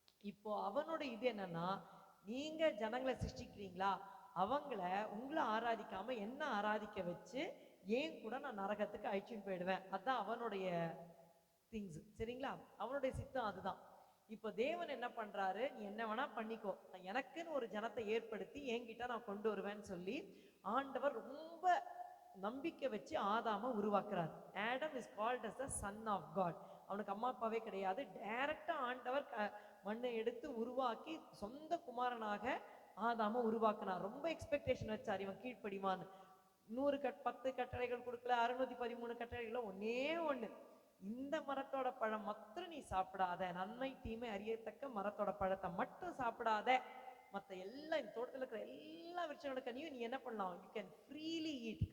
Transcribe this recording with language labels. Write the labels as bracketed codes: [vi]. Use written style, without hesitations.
[ta] இப்போ அவனோட இது என்னன்னா, நீங்க ஜனங்களை சிருஷ்டிக்கிறீங்களா, அவங்கள உங்களை ஆராதிக்காம என்ன ஆராதிக்க வச்சு ஏன் கூட நான் நரகத்துக்கு அழிச்சுன்னு போயிடுவேன். அதான் அவனுடைய திங்ஸ். சரிங்களா? அவனுடைய சித்தம் அதுதான். இப்போ தேவன் என்ன பண்றாரு, நீ என்ன வேணா பண்ணிக்கோ, எனக்குன்னு ஒரு ஜனத்தை ஏற்படுத்தி என்கிட்ட நான் கொண்டு வருவேன்னு சொல்லி ஆண்டவர் ரொம்ப நம்பிக்கை வச்சு ஆதாம உருவாக்குறார். [en] Adam is called as the son of God. [ta] அவனுக்கு அம்மா அப்பாவே கிடையாது. டைரக்டா ஆண்டவர் மண்ணை எடுத்து உருவாக்கி சொந்த குமாரனாக ஆதாம உருவாக்குனார். ரொம்ப எக்ஸ்பெக்டேஷன் வச்சார், இவன் கீழ்ப்படிவான்னு. 10 கட்டளைகள் கொடுக்கல, 613 கட்டளைகள். ஒன்னே ஒண்ணு, இந்த மரத்தோட பழம் மாத்திரம் நீ சாப்பிடாத, நன்மை தீமை அறியத்தக்க மரத்தோட பழத்தை மட்டும் சாப்பிடாத, மற்ற எல்லா இந்த தோட்டத்தில் இருக்கிற எல்லா விருட்சங்களோட கனியும் நீ என்ன பண்ணலாம், [en] You can freely eat.